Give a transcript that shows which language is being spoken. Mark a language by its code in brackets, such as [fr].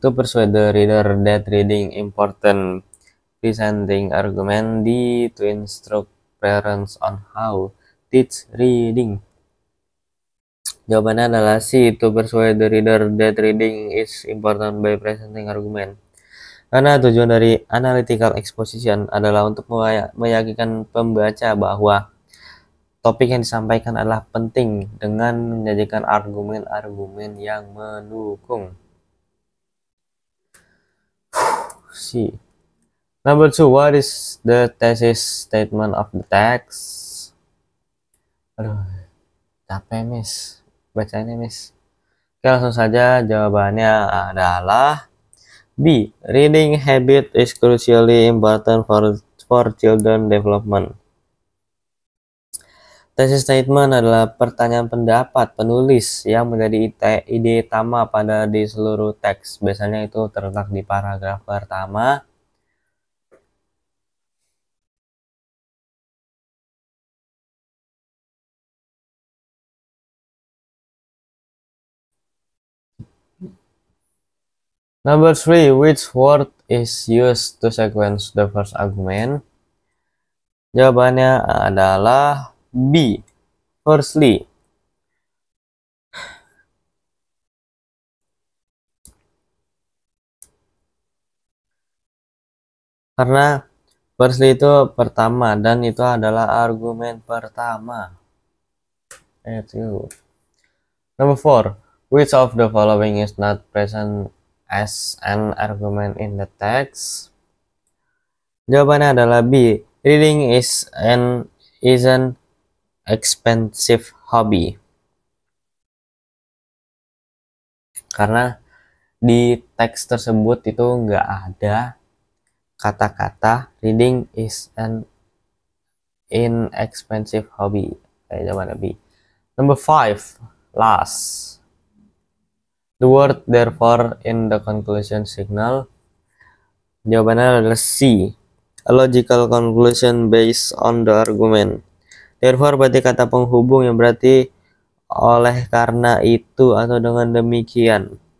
[en] To persuade the reader that reading important, presenting argument. D. To instruct parents on how teach reading. [id] Jawabannya adalah C. [en] To persuade the reader that reading is important by presenting argument. [id] Karena tujuan dari analytical exposition adalah untuk meyakinkan pembaca bahwa topik yang disampaikan adalah penting dengan menyajikan argumen-argumen yang mendukung. [en] C. Number 2. What is the thesis statement of the text? [id] Aduh, capek miss. Bacanya miss. Oke, langsung saja jawabannya adalah B. [en] Reading habit is crucially important for children development. [id] Thesis statement adalah pertanyaan pendapat penulis yang menjadi ide utama pada di seluruh teks. Biasanya itu terletak di paragraf pertama. [en] Number 3. Which word is used to sequence the first argument? [id] Jawabannya adalah B. Firstly. Karena firstly itu pertama dan itu adalah argumen pertama. [en] Number 4. Which of the following is not present as an argument in the text? [id] Jawabannya adalah B. [en] Reading is an expensive hobby. [id] karena di teks tersebut itu nggak ada kata-kata [en] reading is an inexpensive hobby. [id] Kayak zaman Nabi. [en] Number 5, last. The word therefore in the conclusion signal. [id] Jawabannya adalah C. [en] A logical conclusion based on the argument. [id] Therefore berarti kata penghubung yang berarti oleh karena itu atau dengan demikian.